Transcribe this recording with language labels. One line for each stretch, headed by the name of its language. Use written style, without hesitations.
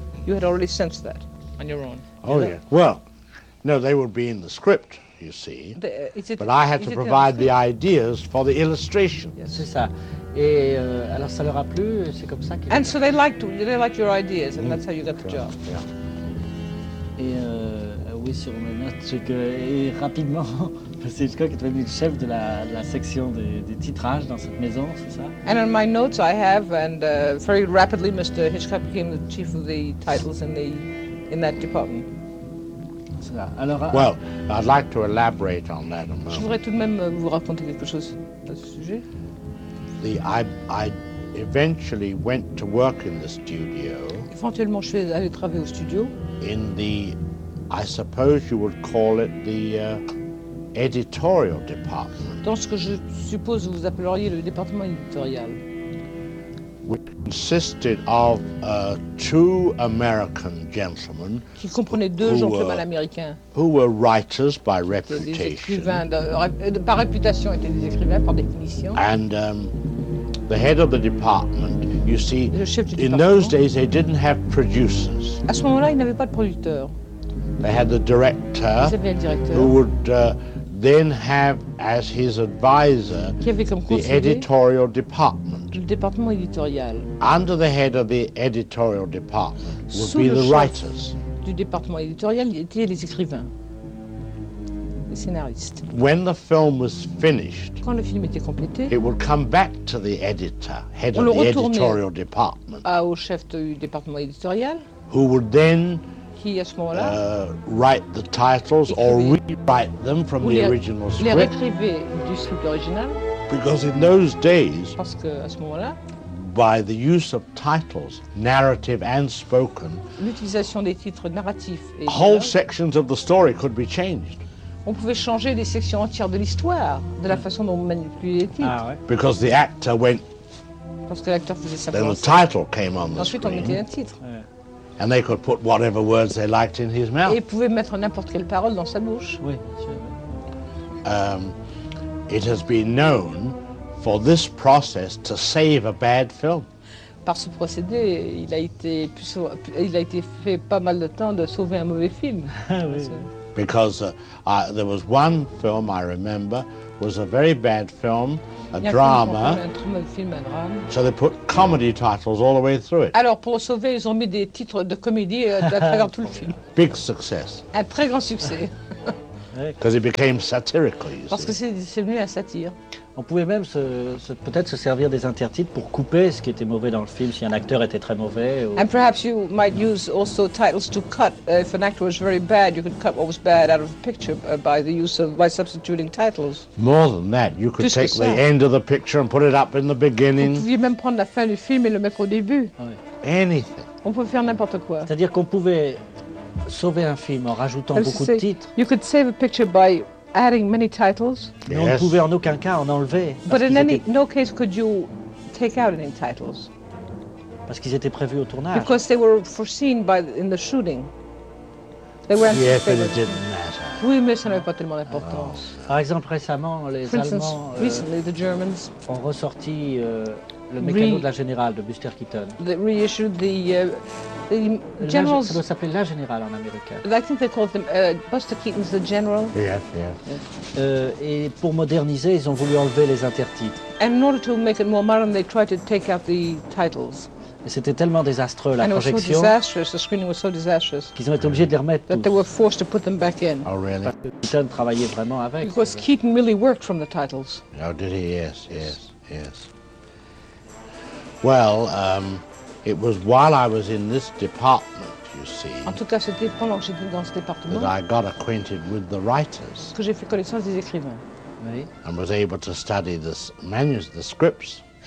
English: You had already sensed that on your own. Oh yeah. Well, no, they would be in the script. You see, but I had to provide the ideas for the illustration.
French: Yes, c'est ça. Et alors ça leur a plu. C'est comme ça.
English: And so they liked your ideas, and that's how you got the job. Yeah.
French: Et oui, sur mes notes, c'est que et rapidement, c'est Hitchcock qui est devenu le chef de la section des titrages dans cette maison, c'est ça.
English: And in my notes, I have, and very rapidly, Mr. Hitchcock became the chief of the titles in that department. Well, I'd like to elaborate on that a moment.
French: Je voudrais tout de même vous raconter quelque chose à ce sujet.
English: I eventually went to work in the studio.
French: Éventuellement, je suis allé travailler au studio.
English: In the, I suppose you would call it the editorial department.
French: Dans ce que je suppose vous appelleriez le département éditorial.
English: Which consisted of two American gentlemen
French: qui comprenait deux gentlemen américains
English: who were writers by reputation.
French: Par réputation étaient des écrivains par définition.
English: And the head of the department, you see,
French: le chef du département.
English: In those days they didn't have producers.
French: À ce moment-là, ils n'avaient pas de producteurs.
English: They had the director,
French: ils avaient le directeur.
English: Who would then have as his advisor the editorial department.
French: Le département éditorial.
English: Under the head of the editorial department would
French: sous
English: be the writers.
French: Du département éditorial étaient les écrivains, les scénaristes.
English: When the film was finished,
French: quand le film était complété,
English: it would come back to the editor, head on of the editorial department.
French: Au chef du département éditorial.
English: Who would then
French: qui, à ce moment-là,
English: write the titles or rewrite them from the original script.
French: Les réécrivait du script original.
English: Because in those days,
French: parce que à ce moment-là,
English: by the use of titles, narrative and spoken,
French: l'utilisation des titres narratifs et
English: whole sections of the story could be changed.
French: On pouvait changer des sections entières de l'histoire de la façon dont on manipulait les titres. Ah, ouais.
English: Because the actor went.
French: Parce que l'acteur faisait sa.
English: Then the title came on the
French: ensuite,
English: screen.
French: Ensuite, on mettait un titre. Ouais.
English: And they could put whatever words they liked in his mouth.
French: Et il pouvait mettre n'importe quelle parole dans sa bouche. Oui.
English: It has been known for this process to save a bad film.
French: Par ce procédé, il a été fait pas mal de temps de sauver un mauvais film. Oui.
English: Because there was one film I remember was a very bad film. A drama. So they put comedy titles all the way through it.
French: Alors pour sauver, ils ont mis des titres de comédie à travers tout le film.
English: Big success.
French: Un très grand succès.
English: Because it became satirical.
French: Parce que c'est devenu un satire. On pouvait même peut-être se servir des intertitres pour couper ce qui était mauvais dans le film si un acteur était très mauvais. Ou...
English: And perhaps you might use also titles to cut if an actor was very bad. You could cut what was bad out of the picture by the use of by substituting titles. More than that, you could take the end of the picture and put it up in the beginning.
French: On pouvait même prendre la fin du film et le mettre au début.
English: Anything.
French: On pouvait faire n'importe quoi. C'est-à-dire qu'on pouvait sauver un film en rajoutant beaucoup de titres.
English: You could save a picture by adding many titles.
French: Mais on ne pouvait en aucun cas en enlever.
English: But in any no case could you take out any titles.
French: Parce qu'ils étaient prévus au tournage.
English: Because they were foreseen by in the shooting. They were. Yeah, but it didn't matter.
French: Oui, mais ça n'avait pas tellement d'importance. Oh. Par exemple, récemment, les
English: For instance,
French: Allemands
English: recently, the Germans
French: ont ressorti le mécano de la générale de Buster Keaton.
English: They reissued the Generals,
French: ça doit s'appeler La Générale en américain.
English: I think they called them Buster Keaton's The General. Yes, yes.
French: Et pour moderniser, ils ont voulu enlever les intertitres.
English: And in order to make it more modern, they tried to take out the titles.
French: Et c'était tellement désastreux la
English: and
French: projection.
English: And it was so disastrous. The screening was so disastrous.
French: Qu'ils ont été obligés de les remettre.
English: That they were forced to put them back in. Oh really?
French: Parce que Keaton travaillait vraiment avec.
English: Because Keaton really worked from the titles. Oh, did he? Yes, yes, yes. Well. It was while I was in this department, you see,
French: en tout cas, c'était pendant que j'étais dans ce département
English: that I got acquainted with the writers.
French: Que j'ai fait connaissance des écrivains. Oui.
English: And was able to study the manuscripts, the scripts.